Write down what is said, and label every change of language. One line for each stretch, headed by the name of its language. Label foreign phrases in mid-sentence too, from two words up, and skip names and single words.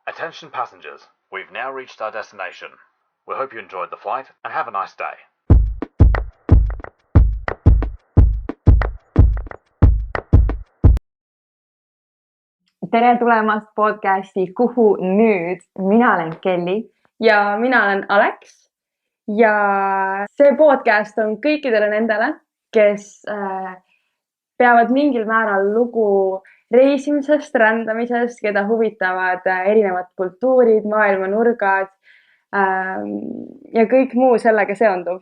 English: Attention passengers, we've now reached our destination. We hope you enjoyed the flight and have a nice day.
Estonian: Tere tulemast podcasti Kuhu nüüd? Mina olen Kelly. Ja mina olen Alex. Ja see podcast on kõikidele nendele, kes peavad mingil määral lugu reisimisest, rändamisest, keda huvitavad erinevad kultuurid, maailmanurgad ja kõik muu sellega seonduv.